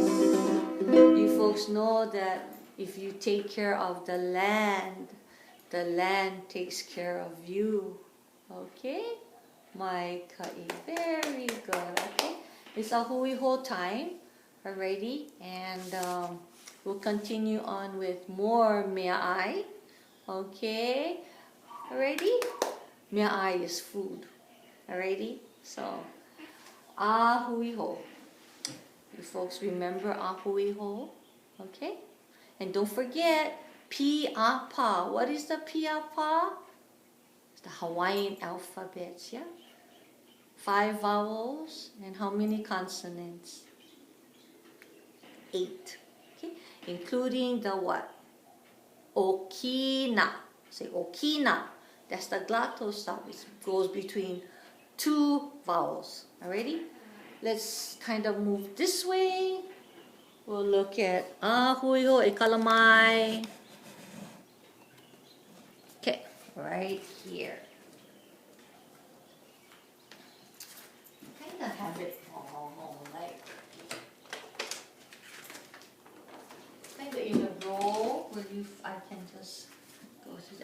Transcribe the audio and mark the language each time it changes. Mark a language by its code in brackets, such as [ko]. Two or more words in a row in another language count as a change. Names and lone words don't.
[en] You folks know that if you take care of the land takes care of you. Okay? My kai, very good. Okay? It's [haw] a hui ho [en] time. Alrighty? And we'll continue on with more [haw] mea ai. [en] Okay? Alrighty? [haw] Mea ai [en] is food. Alrighty? So, [haw] a hui ho. [en] You folks remember [haw] a hui ho? [en] Okay? And don't forget, pi a pa. What is the pi a pa? It's the Hawaiian alphabets, yeah? 5 vowels and how many consonants? 8. Okay? Including the what? Okina. Say okina. That's the glottal stop. It goes between 2 vowels. Alrighty? Let's kind of move this way. We'll look at [haw] hui ho e kalamai. [en] Okay, right here. Kind of have it like kind of in a row where I can just go through.